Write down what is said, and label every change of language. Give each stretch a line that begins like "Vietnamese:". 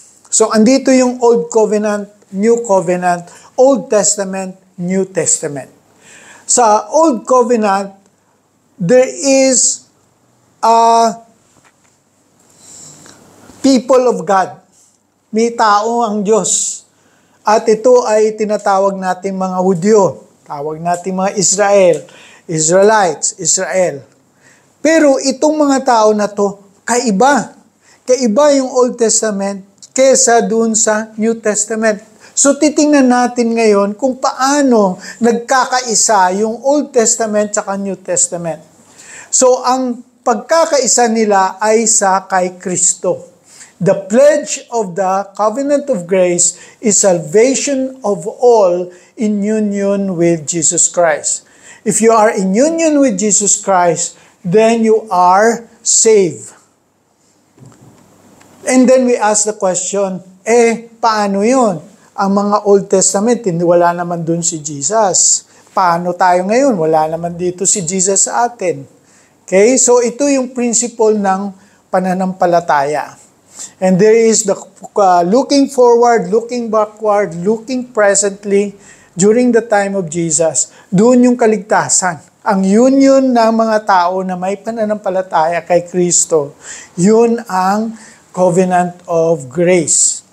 Filipino: So, andito yung Old Covenant, New Covenant, Old Testament, New Testament.
English: Sa Old Covenant, there is a people of God.
Filipino: May tao ang Diyos. At ito ay tinatawag nating mga Hudyo. Tawag nating mga Israelites, Israel. Pero itong mga tao na to, kaiba. Kaiba yung Old Testament kesa dun sa New Testament. So titingnan natin ngayon kung paano nagkakaisa yung Old Testament at New Testament. So ang pagkakaisa nila ay sa kay Kristo.
English: The pledge of the covenant of grace is salvation of all in union with Jesus Christ. If you are in union with Jesus Christ, then you are saved. And then we ask the question,
Filipino: paano yun? Ang mga Old Testament, wala naman dun si Jesus. Paano tayo ngayon? Wala naman dito si Jesus sa atin. Okay? So ito yung principle ng pananampalataya.
English: And there is the looking forward, looking backward, looking presently during the time of Jesus.
Filipino: Doon yung kaligtasan. Ang union ng mga tao na may pananampalataya kay Kristo, yun ang covenant of grace.